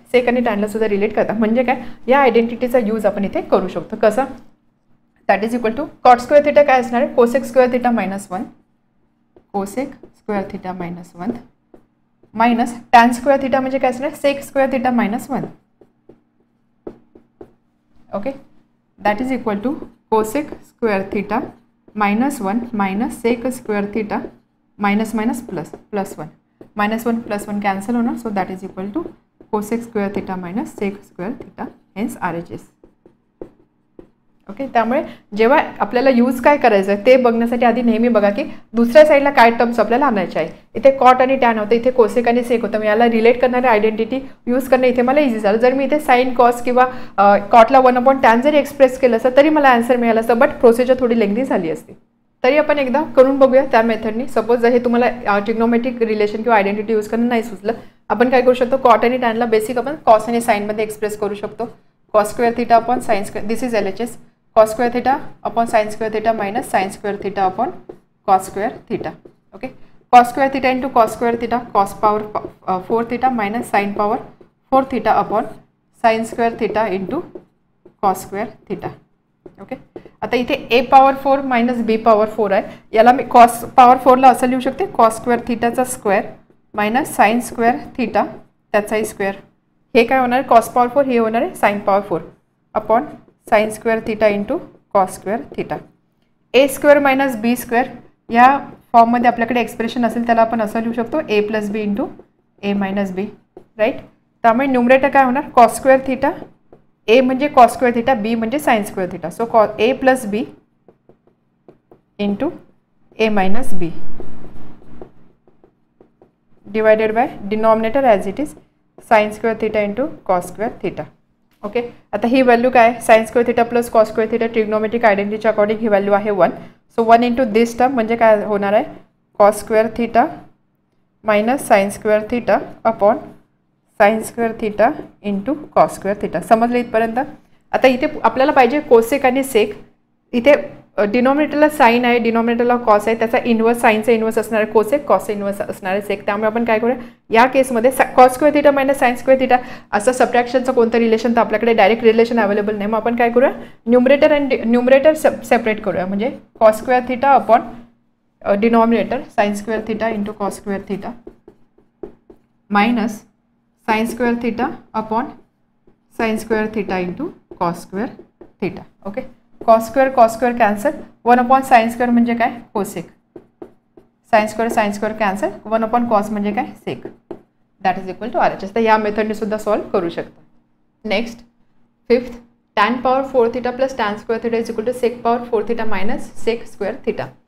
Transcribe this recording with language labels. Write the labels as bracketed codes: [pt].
[mr] सेक आणि टॅनला सुद्धा रिलेट करतात. म्हणजे काय, या आयडेंटिटीचा यूज आपण इथे करू शकतो. कसा, that is equal to cot square theta काय असणार आहे, cosec square theta minus 1, cosec square theta minus 1 minus tan square theta म्हणजे काय असणार, sec square theta minus 1. [en] Okay. That is equal to cosec square theta minus 1 minus sec square theta minus minus plus 1. Minus 1 plus 1 cancel होणार. So that is equal to cosec square theta minus sec square theta, hence RHS. [mr] Okay, त्यामुळे जेव्हा आपल्याला use काय करायचं आहे ते बघण्यासाठी आधी नेहमी बघा की दुसऱ्या साईडला काय टर्म्स आपल्याला आणायचे आहे. इथे कॉट आणि टॅन होतं, इथे कोसेक आणि सेक होतं. याला रिलेट करणारे आयडेंटिटी यूज करणं इथे मला इझी झालं. जर मी इथे साईन कॉस किंवा कॉटला 1/tan जरी एक्सप्रेस केलं असतं तरी मला आन्सर मिळालं असतं, बट प्रोसिजर थोडी लेंथी झाली असती. तरी आपण एकदा करून बघूया त्या मेथडनी. सपोज जर हे तुम्हाला ट्रिग्नोमेट्रिक रिलेशन किंवा आयडेंटिटी यूज करणं नाही सुचलं, आपण काय करू शकतो, कॉट आणि टॅनला बेसिक आपण कॉस आणि साईनमध्ये एक्सप्रेस करू शकतो. [en] Cos square theta upon sine square, this is LHS. cos square theta upon sin square theta minus sin square theta upon cos square theta. Okay, cos square theta into cos square theta, cos power 4 theta minus sin power 4 theta upon sin square theta into cos square theta. [mr] Okay, आता इथे a power 4 minus b power 4 आहे. याला मी cos power 4 ला असं लिहू शकते, cos square theta चा square minus sin square theta त्याचाही स्क्वेअर. हे काय होणार, cos power 4, हे होणार आहे sin power 4 upon sin square theta into cos square theta. a square minus b square या फॉर्ममध्ये आपल्याकडे एक्सप्रेशन असेल त्याला आपण असं लिहू शकतो, a plus b into a minus b, right. त्यामुळे न्यूमरेटर काय होणार, cos square theta, a म्हणजे cos square theta, b म्हणजे sin square theta. [en] So a plus b into a minus b divided by denominator as it is sin square theta into cos square theta. [mr] Okay, आता ही value काय, sine square theta plus cos square theta trigonometric आयडेंटिटीच्या according ही value आहे 1. So 1 into दिस term म्हणजे काय होणार आहे, cos square theta minus sine square theta upon sine square theta into cos square theta. समजलं इथपर्यंत. आता इथे आपल्याला पाहिजे कोसेक आणि सेक. इथे डिनॉमिनेटरला साइन आहे, डिनॉमिनेटरला कॉस आहे, त्याचा इन्व्हर्स, साइनचा इन्व्हर्स असणार आहे कोसेक, कॉसचा इन्व्हर्स असणार आहे सेक. त्यामुळे आपण काय करूया, या केसमध्ये cos square theta minus sine square theta असं सबट्रॅक्शनचं कोणतं रिलेशन तर आपल्याकडे डायरेक्ट रिलेशन अवेलेबल नाही. मग आपण काय करूया, न्यूमरेटर आणि न्यूमरेटर सेपरेट करूया. म्हणजे cos square theta upon denominator sine square theta into cos square theta minus sine square theta upon sine square theta into cos square theta. Okay, cos square cancel, 1 sine square म्हणजे काय, cosec, sine square cancel, 1 cos म्हणजे काय, सेक. That is equal to RHS. तर या मेथडने सुद्धा solve करू शकता. [en] Next 5th, tan power 4 theta plus tan square theta is equal to sec power 4 theta minus sec square theta.